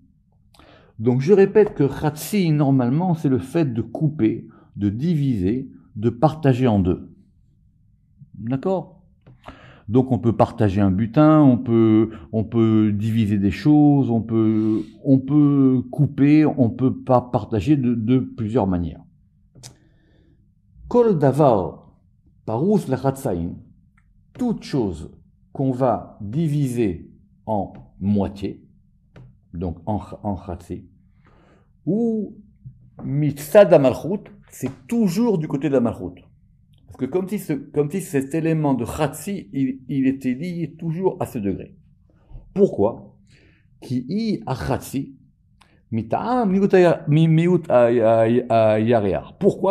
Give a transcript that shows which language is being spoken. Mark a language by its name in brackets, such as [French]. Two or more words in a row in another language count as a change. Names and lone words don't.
[French] Donc, je répète que Chatzi, normalement, c'est le fait de couper, de diviser, de partager en 2. D'accord? Donc, on peut partager un butin, on peut diviser des choses, on peut couper, on peut pas partager de plusieurs manières. [Hebrew] כל דבר פרוס לחצאין, [French] toute chose qu'on va diviser en moitié, donc en chatzi, ou [Hebrew] מצד המלכות, [French] c'est toujours du côté de la malchut. Parce que comme si cet élément de chatzi, il était lié toujours à ce degré. Pourquoi? Ki i a chatzi, pourquoi?